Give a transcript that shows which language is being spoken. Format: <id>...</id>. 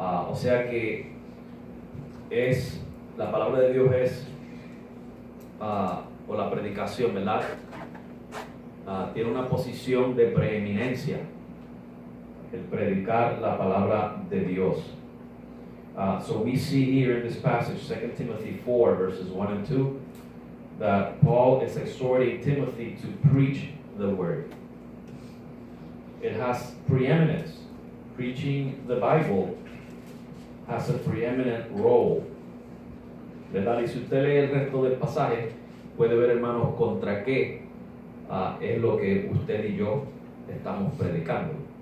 <es>O sea que la palabra de Dios es, o la predicación, ¿verdad? Tiene una posición de preeminencia, el predicar la palabra de Dios.</es> <en>So we see here in this passage, 2 Timothy 4, verses 1 and 2, that Paul is exhorting Timothy to preach the word. It has preeminence. Preaching the Bible has a preeminent role.</en> <es>¿Verdad? Y si usted lee el resto del pasaje, puede ver, hermanos, contra qué es lo que usted y yo estamos predicando.</es>